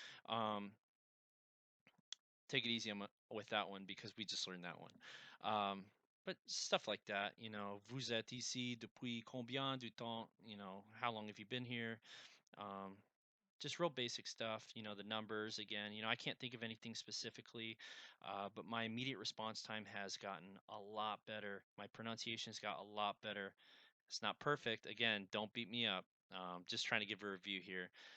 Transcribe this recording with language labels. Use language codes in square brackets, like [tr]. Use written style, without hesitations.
[en] Um, take it easy with that one because we just learned that one. But stuff like that, [fr] vous êtes ici depuis combien de temps? [en] How long have you been here? Um, just real basic stuff, the numbers again. I can't think of anything specifically, but my immediate response time has gotten a lot better. My pronunciation's got a lot better. It's not perfect. Again, don't beat me up. Just trying to give a review here.